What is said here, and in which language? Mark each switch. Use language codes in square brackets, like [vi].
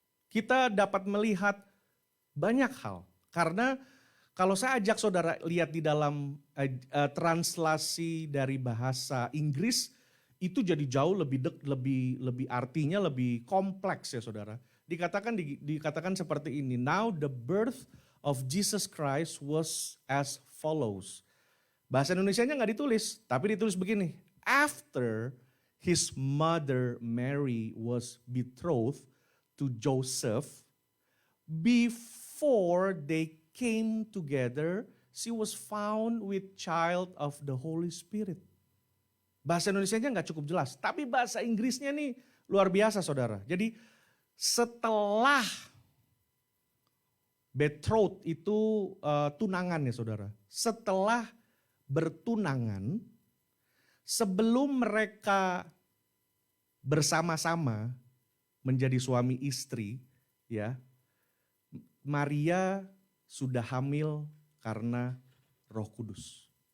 [id] Kita dapat melihat banyak hal. Karena kalau saya ajak saudara lihat di dalam translasi dari bahasa Inggris, itu jadi jauh lebih artinya lebih kompleks ya saudara. Dikatakan seperti ini. [en] Now the birth of Jesus Christ was as follows. [id] Bahasa Indonesianya nggak ditulis, tapi ditulis begini. [en] After his mother Mary was betrothed to Joseph, before they came together, she was found with child of the Holy Spirit. [id] Bahasa Indonesianya nggak cukup jelas, tapi bahasa Inggrisnya nih luar biasa saudara. Jadi setelah betrothed itu tunangan ya saudara. Setelah bertunangan, sebelum mereka bersama-sama menjadi suami istri ya, Maria sudah hamil karena Roh Kudus.